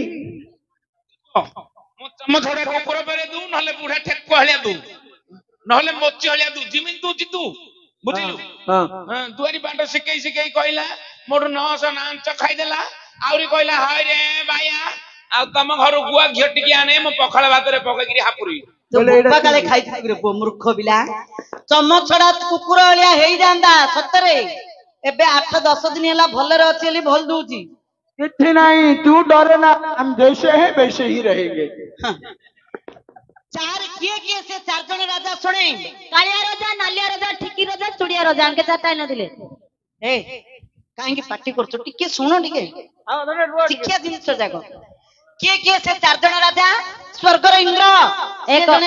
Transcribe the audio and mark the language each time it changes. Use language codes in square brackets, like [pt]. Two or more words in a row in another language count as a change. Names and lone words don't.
[or] ମୁଁ ଚମ ଛଡା କୁକୁର ପରେ ଦଉ ନହେଲେ ବୁଢା ଠେକୁଆ ହଳିଆ ଦଉ ନହେଲେ ମୋଚି ହଳିଆ ଦଉ ଯେମିତି ଦଉଚି ତୁ ବୁଝିଲୁ ଦୁଆରୀ ବାଟ ଶିଖେଇ କହିଲା ମୋଠୁ 900 ନାଞ୍ଚ ଖାଇଦେଲା ଆହୁରି କହିଲା ହାୟ ରେ ବାୟା ଆଉ ତମ ଘରୁ ଗୁଆ ଘିଅ ଟିକେ ଆଣେ ମୁଁ ପଖାଳ ଭାତରେ ପକେଇକିରି ହାପୁରି କାଳେ ଖାଇଥିଲି ମୂର୍ଖ ପିଲା ଚମ ଛଡା କୁକୁର ଭଳିଆ ହେଇଯାନ୍ତା ସତରେ ଏବେ 8-10 ଦିନ ହେଲା ଭଲରେ ଅଛି ବୋଲି ଭଲ ଦଉଛି କିଛି ନାହିଁ ତୁ ଡରେ ନା [hi] हम जैसे हैं वैसे ही रहेंगे [or] କିଏ ସେ ଚାରିଜଣ ରାଜା ଶୁଣେ କାଳିଆ ରାଜା ନାଲିଆ ରାଜା ଠିକି ରାଜା ଚୁଡିଆ ରାଜା ଆଙ୍କେ ଚାରିଟା ହେଇନଥିଲେ ଏ କାହିଁକି ପାଟି କରୁଛୁ ଟିକେ ଶୁଣ ଟିକେ ଶିକ୍ଷା ଜିନିଷ ଯାକ କିଏ ସେ ଚାରିଜଣ ରାଜା ସ୍ୱର୍ଗର ଇନ୍ଦ୍ର ଜଣେ